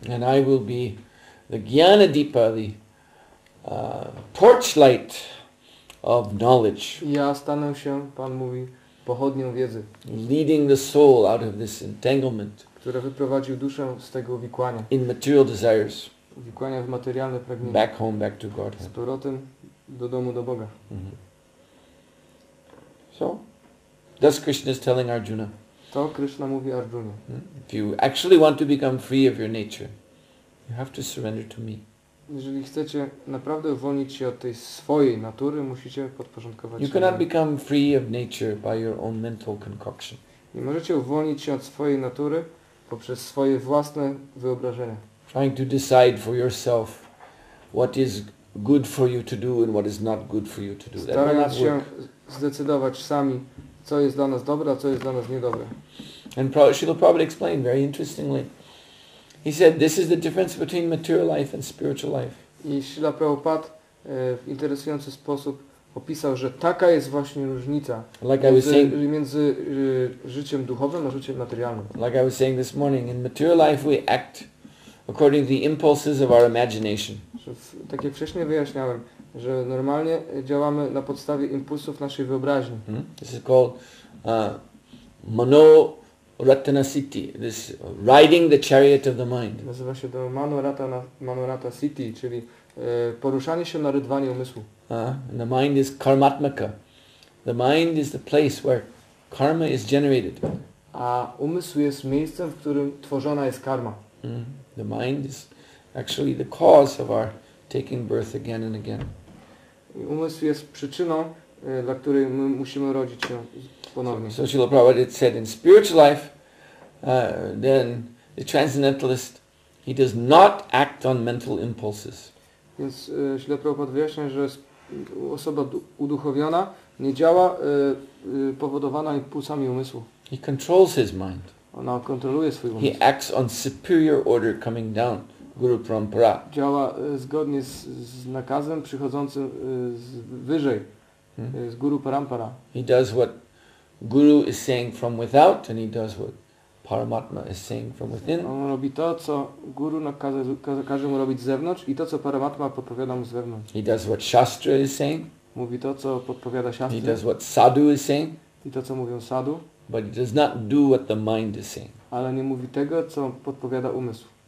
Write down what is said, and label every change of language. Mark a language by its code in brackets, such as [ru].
[en] And I will be the Jnana Deepa, the torchlight of knowledge. [pl] I ja stanę się, Pan mówi, pochodnią wiedzy. [en] Leading the soul out of this entanglement. [pl] Która wyprowadził duszę z tego uwikłania. [en] In material desires. [pl] Uwikłania w materialne pragnienia. [en] Back home, back to God. [pl] Z powrotem do domu, do Boga. [en] So, thus Krishna is telling Arjuna. [pl] To Krishna mówi Arjunie. [en] If you actually want to become free of your nature, you have to surrender to me. [pl] Jeżeli chcecie naprawdę uwolnić się od tej swojej natury, musicie podporządkować się. [en] You cannot become free of nature by your own mental concoction. [pl] Nie możecie uwolnić się od swojej natury poprzez swoje własne wyobrażenia. [en] Trying to decide for yourself what is good for you to do and what is not good for you to do. That will not [pl] Starając się [en] work. [pl] zdecydować sami, co jest dla nas dobre, a co jest dla nas niedobre. [en] And Srila Prabhupada explained very interestingly. He said this is the difference between material life and spiritual life. [pl] I Srila Prabhupada w interesujący sposób opisał, że taka jest właśnie różnica między życiem duchowym a życiem materialnym. [en] Like I was saying this morning, in material life we act according to the impulses of our imagination. [pl] Tak jak wcześniej wyjaśniałem, że normalnie działamy na podstawie impulsów naszej wyobraźni. [en] This is called Mano Ratana Siddhi, this riding the chariot of the mind. [pl] Nazywa się to Manorata Siddhi, czyli poruszanie się na rydwanie umysłu. [en] And the mind is karmatmaka. The mind is the place where karma is generated. [pl] A umysł jest miejscem, w którym tworzona jest karma. [en] The mind is actually the cause of our taking birth again and again. [pl] I umysł jest przyczyną, dla której my musimy rodzić się ponownie. [en] So Srila Prabhupada said in spiritual life, then the transcendentalist, he does not act on mental impulses. [pl] Więc Śrila Prabhupada wyjaśnia, że osoba uduchowiona nie działa powodowana impulsami umysłu. [en] He controls his mind. [pl] Ona kontroluje swój umysł. [en] He acts on superior order coming down, Guru Parampara. [pl] Działa zgodnie z nakazem przychodzącym wyżej, z Guru Parampara. [en] He does what Guru is saying from without, and he does what Paramatma is saying from within. [pl] On robi to, co Guru każe mu robić z zewnątrz i to, co Paramatma podpowiada mu z wewnątrz. [en] He does what Shastra is saying. [pl] Mówi to, co podpowiada [en] He [pl] Shastrze. [en] does what Sadhu is saying. [pl] I to, co mówią sadhu. [en] But he does not do what the mind is saying. [pl] Ale nie mówi tego, co podpowiada umysł.